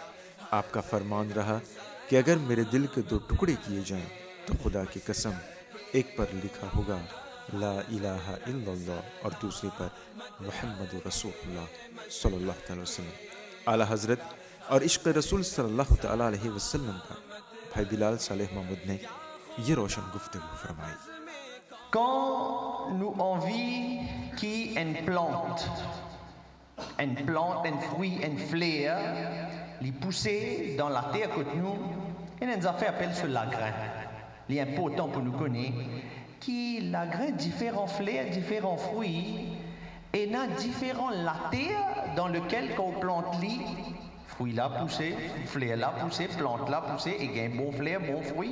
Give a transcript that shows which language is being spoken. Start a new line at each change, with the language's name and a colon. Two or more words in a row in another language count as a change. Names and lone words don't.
Urdu: آپ کا فرمان رہا کہ اگر میرے دل کے 2 ٹکڑے کیے جائیں تو خدا کی قسم ایک پر لکھا ہوگا
Arabic: لا الہ الا اللہ
Urdu: اور دوسرے پر
Arabic: محمد رسول اللہ صلی اللہ تعالی وسلم۔
Urdu: اعلیٰ حضرت اور عشق رسول
Arabic: صلی اللہ تعالی علیہ وسلم
Urdu: کا بھائی بلال صالح محمود نے یہ روشن گفتگو فرمائی۔
French: Quand nous on vit qui une plante, un fruit, un fleur, les pousser dans la terre que nous, et nous avons fait appel sur la graine. Il est important pour nous connaître qui la graine différents fleurs, différents fruits, et il y a différents la terre dans lequel qu'on plante les fruits là poussé, fleurs là poussé, plante là poussé, et il y a un bon fleur, bon fruit.